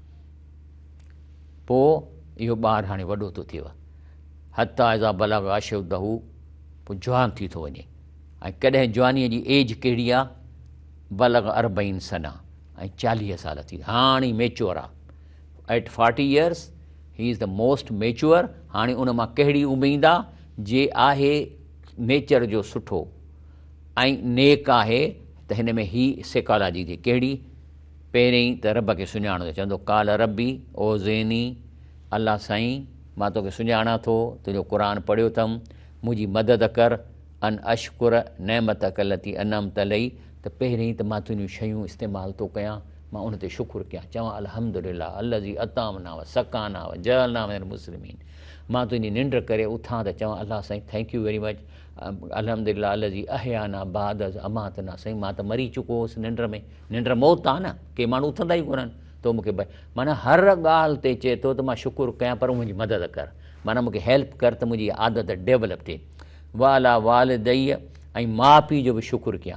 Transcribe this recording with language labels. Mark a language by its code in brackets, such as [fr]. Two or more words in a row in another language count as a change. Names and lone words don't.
[sd] पोइ इहो ॿारु हाणे वॾो थो थिए, [ar] حتى إذا بلغ أشده, [sd] पोइ जवान थी थो वञे। ऐं कॾहिं जवानीअ जी एज कहिड़ी आहे, [ar] بلغ 40 سنة, [sd] ऐं 40 साल थी, हाणे मेच्योर आहे। [en] At 40 years he is the most mature. [sd] हाणे उन मां कहिड़ी उमेदु आहे जे आहे नेचर जो सुठो ऐं नेक आहे, त हिन में ही साइकोलॉजी जी कहिड़ी, पहिरियों त रब खे सुञाणो त चवंदो [ar] قال رب أوزعني, [sd] अलाह साईं मां तोखे सुञाणा थो, तुंहिंजो क़ुर पढ़ियो अथमि, मुंहिंजी मदद कर, [ar] أن أشكر نعمتك التي أنعمت علي, [sd] त पहिरियों त मां तुंहिंजियूं शयूं इस्तेमालु थो कयां, मां उन ते शुकुरु कयां, चवां [ar] الحمد لله الذي أطعمنا وسقانا وجعلنا من المسلمين. [sd] मां तुंहिंजी निंड करे उथां त चवां अलाह साईं [en] thank you very much, [ar] الحمد لله الذي أحيانا بعد أماتنا, [sd] साईं मां त मरी चुको हुउसि निंड में, निंड मौत आहे न, के माण्हू उथंदा ई कोन्हनि, तो मूंखे माना हर ॻाल्हि ते चए थो त मां शुकुरु कयां, पर मुंहिंजी मदद कर, माना मूंखे हेल्प कर त मुंहिंजी आदत डेवलप थिए। [ar] وعلى والدي, [sd] ऐं माउ पीउ जो बि शुकुरु कयां।